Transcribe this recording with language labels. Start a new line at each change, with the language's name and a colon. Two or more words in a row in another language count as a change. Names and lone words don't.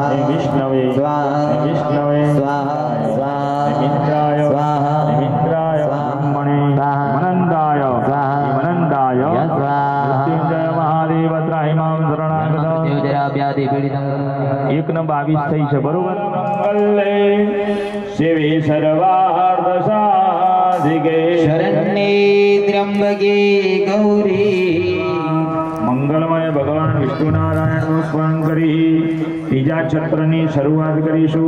Sanskrit: विष्णवे स्वाहा. विष्णवे स्वाहा. मित्राय स्वाहा. मित्राय ब्रह्मणे मनंदाय स्वाहा. मनंदाय मृत्युंजय महादेव त्राहिमां शरणागत.
Gujarati: એક ન 22 થઈ છે બરોબર.
Sanskrit: મંગલે સેવે સર્વાર્થ સાધિકે શરણ્યે ત્ર્યંબકે ગૌરી.
Gujarati: મંગલમય ભગવાન વિષ્ણુ નારાયણનું સ્મરણ કરી ત્રીજા છત્રની શરૂઆત કરીશું.